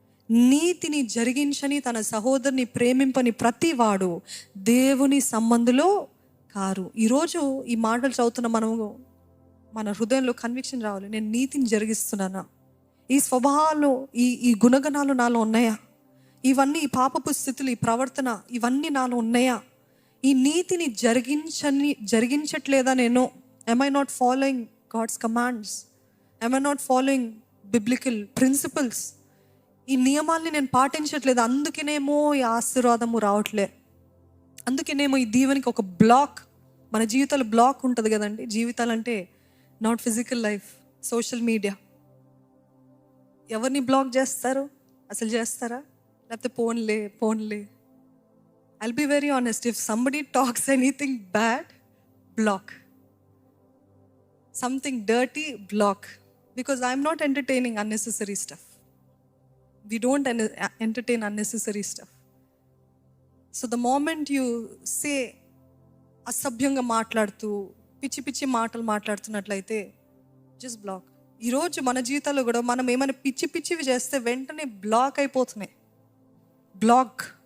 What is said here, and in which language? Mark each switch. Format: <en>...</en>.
<te>నీతిని జరిగించని తన సహోదరుని ప్రేమింపని ప్రతి వాడు దేవుని సంబంధులో కారు. ఈరోజు ఈ మాటలు చదువుతున్న మనము మన హృదయంలో కన్విక్షన్ రావాలి. నేను నీతిని జరిగిస్తున్నానా? ఈ స్వభావాలు, ఈ గుణగణాలు నాలో ఉన్నాయా? ఇవన్నీ, ఈ పాపపు స్థితులు, ఈ ప్రవర్తన, ఇవన్నీ నాలో ఉన్నాయా? ఈ నీతిని జరిగించట్లేదా నేను?</te> <en>am I not following God's commands? am I not following biblical principles?</en> <te>ఈ నియమాల్ని నేను పాటించట్లేదు, అందుకేనేమో ఈ ఆశీర్వాదము రావట్లే, అందుకేనేమో ఈ దీవెనికి ఒక బ్లాక్. మన జీవితాలు బ్లాక్ ఉంటుంది కదండి. జీవితాలు అంటే</te> <en>not physical life,</en> <te>social media. ఎవరిని బ్లాక్ చేస్తారు? అసలు చేస్తారా? లేకపోతే పోన్లే.</te> <en>I'll be very honest, if somebody talks anything bad, block. Something dirty, block. Because I'm not entertaining unnecessary stuff. We don't entertain unnecessary stuff. So the moment you say</en> <te>అసభ్యంగా మాట్లాడుతూ పిచ్చి మాటలు మాట్లాడుతున్నట్లయితే జస్ట్ బ్లాక్. ఈరోజు మన జీవితాల్లో కూడా మనం ఏమైనా పిచ్చివి చేస్తే వెంటనే బ్లాక్ అయిపోతున్నాయి. బ్లాక్.</te>